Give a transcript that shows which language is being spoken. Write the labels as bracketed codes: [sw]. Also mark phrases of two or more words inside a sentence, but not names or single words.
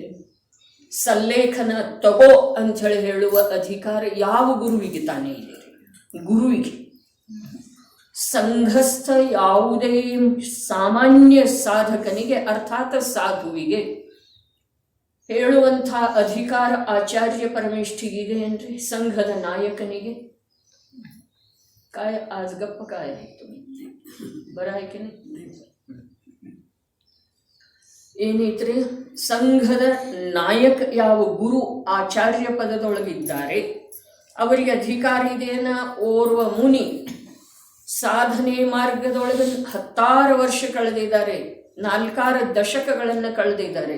[kn] ಸಲ್ಲೇಖನ ತಗೋ ಅಂಥೇಳಿ ಹೇಳುವ ಅಧಿಕಾರ ಯಾವ ಗುರುವಿಗೆ ತಾನೇ ಇದೆ? ಗುರುವಿಗೆ. ಸಂಘಸ್ಥ ಯಾವುದೇ ಸಾಮಾನ್ಯ ಸಾಧಕನಿಗೆ ಅರ್ಥಾತ್ ಸಾಧುವಿಗೆ ಹೇಳುವಂಥ ಅಧಿಕಾರ ಆಚಾರ್ಯ ಪರಮೇಷ್ಠಿಗಿದೆ ಏನ್ರಿ? ಸಂಘದ ನಾಯಕನಿಗೆ [mr] काय आज गप्प काय आहे तुम्ही? बरं आहे की नाही? [kn] ಏನೈತ್ರಿ? ಸಂಘದ ನಾಯಕ ಯಾವ ಗುರು ಆಚಾರ್ಯ ಪದದೊಳಗಿದ್ದಾರೆ ಅವರಿಗೆ ಅಧಿಕಾರ ಇದೆಯನ್ನ. ಓರ್ವ ಮುನಿ ಸಾಧನೆ ಮಾರ್ಗದೊಳಗೆ 10 ವರ್ಷ ಕಳೆದಿದ್ದಾರೆ, 4 ದಶಕಗಳನ್ನು ಕಳೆದಿದ್ದಾರೆ.